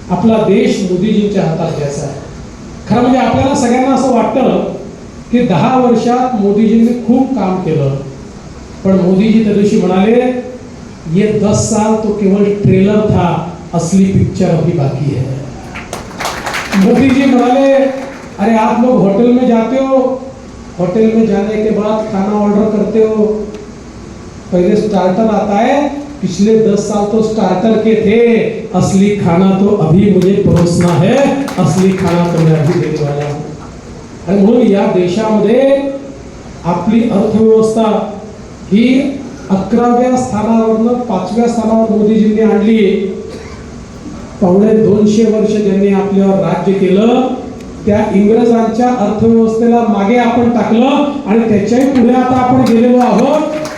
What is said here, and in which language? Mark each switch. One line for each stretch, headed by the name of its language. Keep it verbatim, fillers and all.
Marathi: आपला देश मोदीजींच्या हातात द्यायचा आहे. खरं म्हणजे आपल्याला सगळ्यांना असं वाटतं की दहा वर्षात मोदीजींनी खूप काम केलं, पण मोदीजी त्या दिवशी म्हणाले
Hindi: ये दस साल तो केवल ट्रेलर था, असली पिक्चर अभी बाकी है.
Marathi: मोदीजी म्हणाले
Hindi: अरे आप लोग होटल में जाते हो, होटल में जाने के बाद खाना ऑर्डर करते हो, पहले स्टार्टर आता है, पिछले दस साल तो स्टार्टर के थे, असली खाना तो अभी मुझे परोसना है, असली खाना तो मैं अभी देने वाला हूं.
Marathi: आणि म्हणून या देशामध्ये आपली अर्थव्यवस्था ही अकराव्या स्थानावरनं पाचव्या स्थानावर मोदीजींनी आणली. पावणे दोनशे वर्ष ज्यांनी आपल्यावर राज्य केलं त्या इंग्रजांच्या अर्थव्यवस्थेला मागे आपण टाकलं आणि त्याच्याही पुढे आता आपण गेलेलो आहोत.